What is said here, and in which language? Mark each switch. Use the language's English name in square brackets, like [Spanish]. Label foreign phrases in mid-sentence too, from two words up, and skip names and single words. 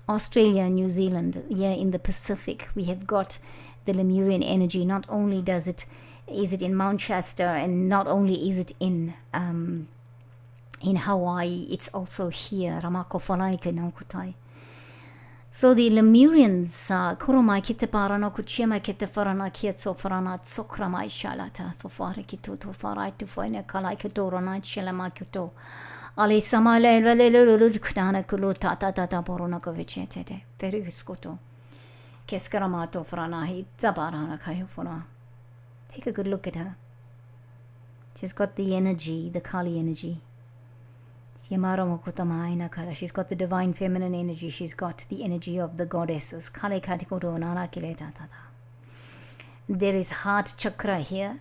[English] Australia, New Zealand, in the Pacific, we have got the Lemurian energy. Not only is it in Mount Shasta, and not only is it in Hawaii, it's also here. So the Lemurians, Kuromai kite parano kuchema kite farana kietso farana tsokramai shalata thofare kito tofarai tufaina kalai kitorona shelama kito ale samale lelelulukana kulota tata borona kovicete periskoto keskaramato faranahi zabarana kayofona. Take a good look at her. She's got the energy, the Kali energy. She's got the divine feminine energy. She's got the energy of the goddesses. There is heart chakra here.